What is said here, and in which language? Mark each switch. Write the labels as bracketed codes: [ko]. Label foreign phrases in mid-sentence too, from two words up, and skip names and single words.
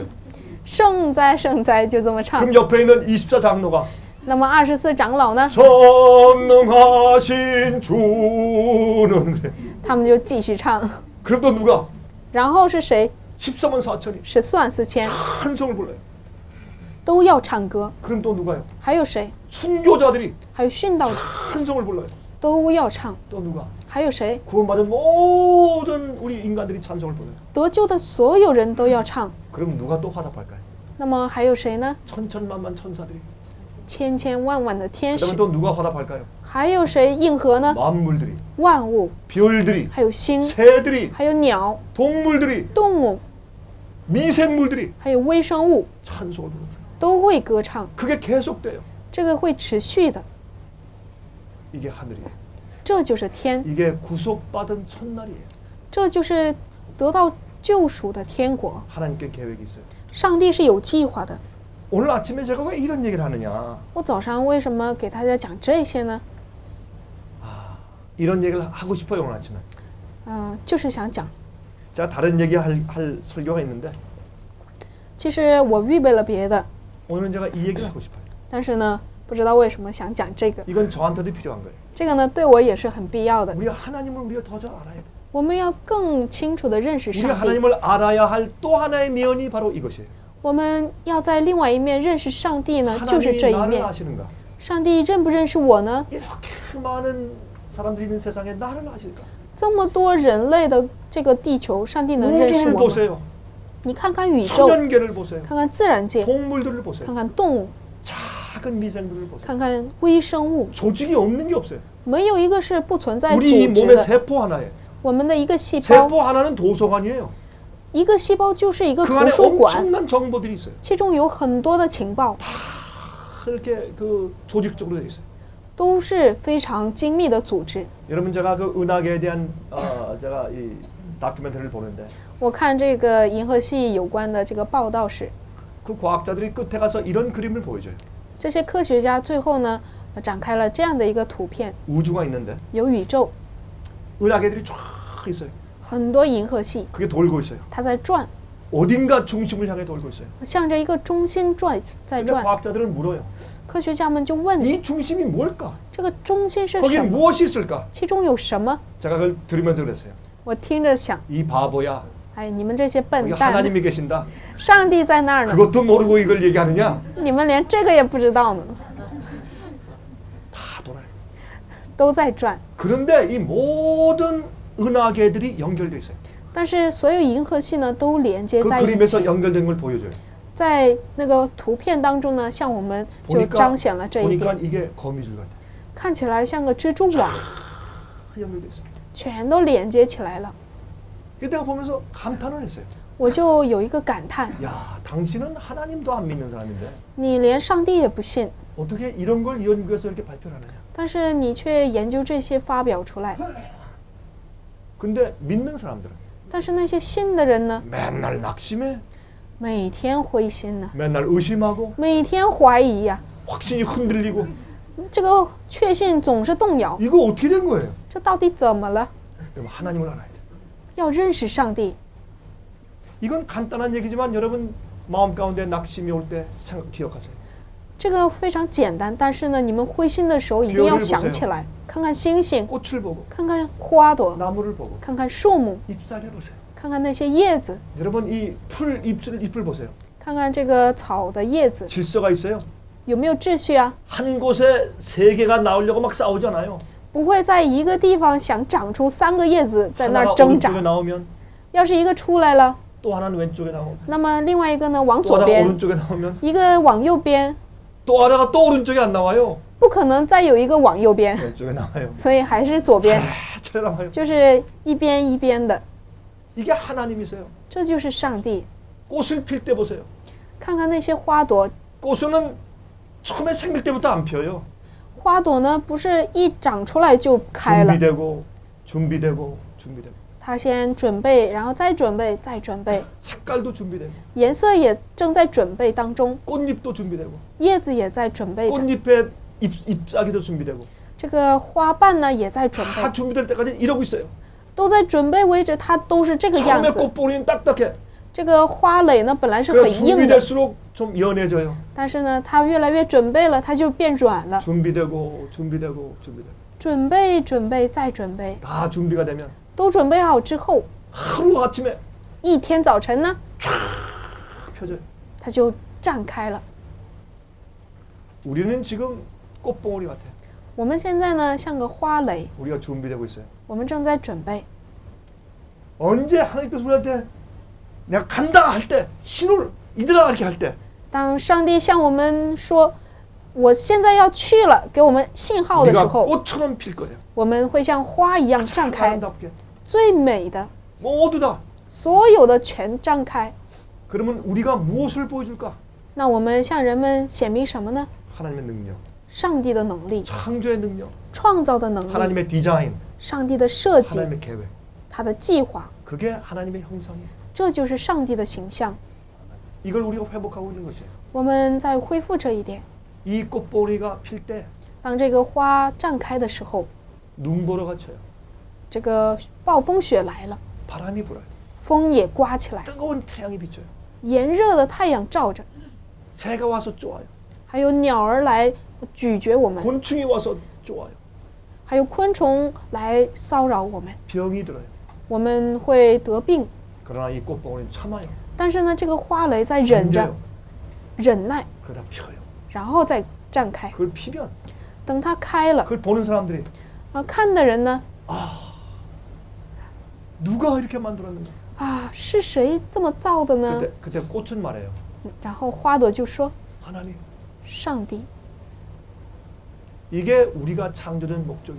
[zh] 圣哉圣哉，就这么唱。 [ko] 그럼 옆에 있는 24장로가 [zh] 那么24长老呢， [ko] 전능하신 주는 그래. [zh] 他们就继续唱。 [ko] 그럼 또 누가 [zh] 然后是谁？ [ko] 14만 4천이 [zh] 14,000 [ko] 찬송을 불러요. [zh] 都要唱歌。 [ko] 그럼 또 누가요? [zh] 还有谁？ [ko] 순교자들이 [zh] 还有殉道者 [ko] 찬송을 불러요. [zh] 都要唱。 [ko] 또 누가? [zh] 还有谁？ [ko] 구원받은 모든 우리 인간들이 찬송을 불러요. [zh] 得救的所有人都要唱。 [ko] 그럼 누가 또 화답할까요? [zh] 那么还有谁呢？ [ko] 천천만만 천사들이. [zh] 千千万万的天使 [ko] 그다음에 。 또 누가 화답할까요? [zh] 还有谁应和呢？ [ko] 만물들이, [zh] 万物， [ko] 별들이, [zh] 还有星， [ko] 새들이, [zh] 还有鸟、 [ko] 동물들이, [zh] 动物， [ko] 미생물들이 [zh] 还有微生物 [ko] 찬송을 부릅니다. [zh] 都会歌唱。 [ko] 그게 계속돼요. [zh] 这个会持续的， [ko] 이게 하늘이에요. [zh] 这就是天， [ko] 이게 구속받은 첫날이에요. [zh] 这就是得到救赎的天国。 [ko] 하나님께 계획이 있어요. [zh] 上帝是有计划的。 [ko] 오늘 아침에 제가 왜 이런 얘기를 하느냐? [zh] 我早上为什么给大家讲这些呢？ [ko] 이런 얘기를 하고 싶어요 오늘 아침에. [zh] 就是想讲。 [ko] 제가 다른 얘기 할 설교가 있는데 [zh] 其实我预备了别的， [ko] 오늘은 제가 이 얘기를 하고 싶어요. [zh] 但是呢，不知道为什么想讲这个。 [ko] 이건 저한테도 필요한 거예요. [zh] 这个呢，对我也是很必要的。 [ko] 우리가 하나님을 우리가 더 잘 알아야 돼. [zh] 我们要更清楚地认识 [ko] 우리가 [zh] 上帝。 [ko] 하나님을 알아야 할 또 하나의 면이 바로 이것이에요. [zh] 我们要在另外一面认识上帝呢，就是这 [ko] 하나님이 [zh] 一 [ko] 나를 [zh] 面。 [ko] 아시는가? [zh] 上帝认不认识我呢？ [ko] 이렇게 많은 사람들이 있는 세상에 나를 아실까? [zh] 这么多人类的这个地球，上帝能认识 [ko] 우주를 [zh] 我吗？ [ko] 보세요. [zh] 你看看宇宙， [ko] 천연계를 보세요. [zh] 看看自然界， [ko] 동물들을 보세요. [zh] 看看动物， [ko] 작은 미생물을 보세요. [zh] 看看微生物， [ko] 조직이 없는 게 없어요. [zh] 没有一个是不存在组 [ko] 우리 이 [zh] 织 [ko] 몸의 [zh] 的。 [ko] 세포 하나에 [zh] 我们的一个细胞， [ko] 세포 하나는 도서관이에요. [zh] 一个细胞就是一个 [ko] 그 [zh] 图 [ko] 안에 [zh] 书馆， [ko] 엄청난 정보들이 있어요. [zh] 其中有很多的情报， [ko] 이렇게 그 조직적으로 돼 있어요. [zh] 都是非常精密的组织。 [ko] 여러분 제가 그 은하계에 대한 제가 이 다큐멘터리를 보는데 [zh] 我看这个银河系有关的这个报道时， [ko] 그 과학자들이 끝에 가서 이런 그림을 보여줘요. [zh] 这些科学家最后呢，展开了这样的一个图片， [ko] 우주가 있는데 [zh] 有宇宙， [ko] 은하계들이 쫙 있어요. [zh] 很多银河系， [ko] 그게 돌고 있어요. [zh] 它在转， [ko] 어딘가 중심을 향해 돌고 있어요. [zh] 向着一个中心转，在 [ko] 근데 [zh] 转。 [ko] 과학자들은 물어요. [zh] 科学家们就问： [ko] 이 중심이 뭘까? [zh] 这个中心是 [ko] 거기에 [zh] 什么？ [ko] 무엇이 있을까? [zh] 其中有什么？ [ko] 제가 그걸 들으면서 그랬어요. [zh] 我听着想， [ko] 이 바보야. [zh] 哎，你们这些笨 [ko] 거기 [zh] 蛋， [ko] 하나님이 계신다. [zh] 上帝在那儿呢， [ko] 그것도 모르고 이걸 얘기하느냐? [zh] 你们连这个也不知道呢， [ko] 다 돌아요. [zh] 都在转。 [ko] 그런데 이 모든 은하계들이 연결돼 있어요. [zh] 但是所有银河系呢，都连接 [ko] 그 [zh] 在一 [ko] 그림에서 [zh] 起。 [ko] 연결된 걸 보여줘요. [zh] 在那个图片当中呢，向我们就 [ko] 보니까 [zh] 彰显了这一 [ko] 보니까 [zh] 点， [ko] 이게 거미줄 같아. [zh] 看起来像个蜘蛛网， [ko] 연결돼 있어요. [zh] 全都连接起来了。 [ko] 그때 내가 보면서 감탄을 했어요. [zh] 我就有一个感叹： [ko] 야, 당신은 하나님도 안 믿는 사람인데 [zh] 你连上帝也不信， [ko] 어떻게 이런 걸 연구해서 이렇게 발표를 하느냐? [zh] 但是你却研究这些发表出来。 [ko] 근데 믿는 사람들은 [zh] 但是那些信的人呢， [ko] 맨날 낙심해, [zh] 每天灰心呢， [ko] 맨날 의심하고 [zh] 每天怀疑呀、 [ko] 확신이 흔들리고 [zh] 这个确信总是动摇， [ko] 이거 어떻게 된 거예요? [zh] 这到底怎么了？ [ko] 여러분 하나님을 알아야 돼. [zh] 要认识上帝。 [ko] 이건 간단한 얘기지만 여러분 마음 가운데 낙심이 올 때 기억하세요. [zh] 这个非常简单，但是呢，你们灰心的时候一定要 [ko] 별을 [zh] 想 [ko] 보세요 [zh] 起来，看看星星， [ko] 꽃을 보고 [zh] 看看花朵， [ko] 나무를 보고 [zh] 看看树木， [ko] 잎사귀 보세요. [zh] 看看那些叶子， [ko] 여러분 이 풀 잎을 보세요. [zh] 看看这个草的叶子 [ko] 질서가 있어요. [zh] 有没有秩序啊？ [ko] 한 곳에 세 개가 나오려고 막 싸우잖아요. [zh] 不会在一个地方想长出3个叶子在那 [ko] 하나가 [zh] 儿挣 [ko] 오른쪽에 [zh] 扎。 [ko] 나오면 [zh] 要是一个出来了， [ko] 또 하나는 왼쪽에 나오고 [zh] 那么另外一个呢往 [ko] 또 [zh] 左 [ko] 하나가 [zh] 边， [ko] 오른쪽에 나오면 [zh] 一个往右边， [ko] 또 하나가 또 오른쪽에 안 나와요. [zh] 不可能再有一个往右边， [ko] 왼쪽에 나와요. [zh] 所以还是左边， [ko] 차례 나와요. [zh] 就是一边一边的， [ko] 이게 하나님이세요. [zh] 这就是上帝。 [ko] 꽃을 필 때 보세요. [zh] 看看那些花朵， [ko] 꽃은 처음에 생길 때부터 안 펴요. [zh] 花朵呢不是一长出来就开了， [ko] 준비되고 준비되고 준비되고 [zh] 它先准备，然后再准备，再准备， [ko] 색깔도 준비되고 [zh] 颜色也正在准备当中， [ko] 꽃잎도 준비되고 [zh] 叶子也在准备着， [ko] 꽃잎에 잎사귀도 준비되고 [zh] 这个花瓣呢也在准备， [ko] 다 준비될 때까지 이러고 있어요. [zh] 都在准备为止，它都是这个样 [ko] 처음에 [zh] 子。 [ko] 꽃봉오리는 딱딱해. [zh] 这个花蕾呢本来是 [ko] 그럼 [zh] 很硬的， [ko] 준비될수록 좀 연해져요. [zh] 但是呢它越来越准备了，它就变软了。 [ko] 준비되고 준비되고 준비되고 [zh] 准备，准备，再准备， [ko] 다 준비가 되면 [zh] 都准备好之后， [ko] 하루 아침에 [zh] 一天早晨呢， [ko] 펴져요. [zh] 它就绽开了。 [ko] 우리는 지금 꽃봉오리 같아. [zh] 我们现在呢像个花蕾， [ko] 우리가 준비되고 있어요. [zh] 我们正在准备。 [ko] 언제 하나님께서 우리한테 내가 간다 할 때 신호를 이들아 이렇게 할 때 [zh] 当上帝向我们说我现在要去了，给我们信号的时 [ko] 우리가 [zh] 候， [ko] 꽃처럼 필 거예요. [zh] 我们会像花一样绽开， [ko] 아름답게 [zh] 最美的， [ko] 모두 다. [zh] 所有的全绽开。 [ko] 그러면 우리가 무엇을 보여줄까? [zh] 那我们向人们显明什么呢？ [ko] 하나님의 능력, [zh] 上帝的能力， [ko] 창조의 능력, [zh] 创造的能力， [ko] 하나님의 디자인, [zh] 上帝的设计， [ko] 하나님의 계획. [zh] 他的计划， [ko] 그게 하나님의 형상이에요. [zh] 这就是上帝的形象。 [ko] 이걸 우리가 회복하고 있는 것이에요. [zh] 我们在恢复这一点。 [ko] 이 꽃보리가 필 때 [zh] 当这个花绽开的时候， [ko] 눈보라가 쳐요. [zh] 这个暴风雪来了， [ko] 바람이 불어요. [zh] 风也刮起来， [ko] 뜨거운 태양이 비쳐요. [zh] 炎热的太阳照着， [ko] 새가 와서 쪼아요. [zh] 还有鸟儿来咀嚼我们， [ko] 곤충이 와서 쪼아요. [zh] 还有昆虫来骚扰我们， [ko] 병이 들어요. [zh] 我们会得病。 [ko] 그러나 이 꽃봉오리는 참아요. [zh] 但是呢，这个花蕾在忍着 [ko] 견뎌요. ， [zh] 忍耐， [ko] 그러다 펴요. [zh] 然后再绽开。 [ko] 그걸 피면 [zh] 等它开了， [ko] 그걸 보는 사람들이 [zh] 看的人呢， [ko] 누가 이렇게 만들었는가? [zh] 是谁这么造的呢？ [ko] 그때 꽃은 말해요. [zh] 然后花朵就说 [ko] 하나님, [zh] 上帝。 [ko] 이게 우리가 창조된 목적이에요.